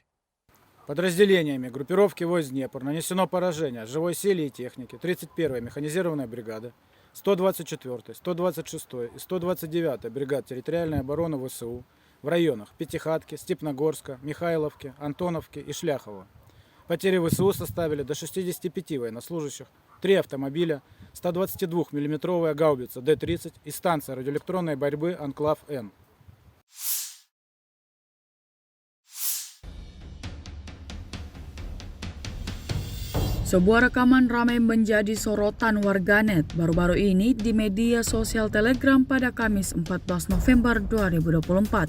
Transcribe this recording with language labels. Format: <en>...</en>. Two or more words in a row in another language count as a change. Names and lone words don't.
<ru>Подразделениями группировки войск «Днепр» нанесено поражение живой силе и технике 31-й механизированной бригады, 124-й, 126-й и 129-й бригад территориальной обороны ВСУ в районах Пятихатки, Степногорска, Михайловки, Антоновки и Шляхова. Потери ВСУ составили до 65 военнослужащих, 3 автомобиля, 122 мм гаубица Д-30 и станция радиоэлектронной борьбы «Анклав-Н».</ru> <id>Sebuah rekaman ramai menjadi sorotan warganet baru-baru ini di media sosial Telegram pada Kamis 14 November 2024.</id>